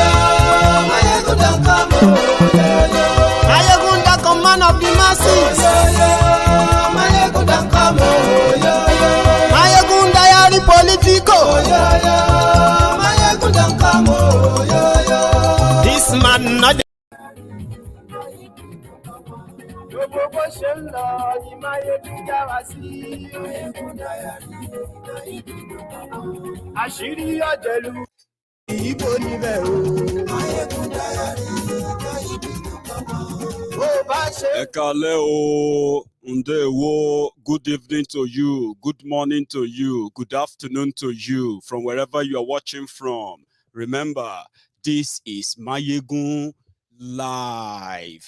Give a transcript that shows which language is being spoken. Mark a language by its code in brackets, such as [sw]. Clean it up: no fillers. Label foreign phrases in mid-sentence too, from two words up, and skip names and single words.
[en] Maiyegun don't come, oh yo yo. Maiyegun don't come, man of the masses, oh yo yo. Maiyegun don't come, oh yo yo. Maiyegun Diary Politico, oh yo yo. Maiyegun don't come, oh yo yo. This man not [yo] gbogbo ṣe ń lọ ní Maiyegun já wa sí. Àṣírí ọ̀jẹ̀lú ìyípo níbẹ̀ o. [en] Maiyegun Diary. Ekale o, Ndewo, good evening to you, good morning to you, good afternoon to you, from wherever you are watching from. Remember, this is Maiyegun Live.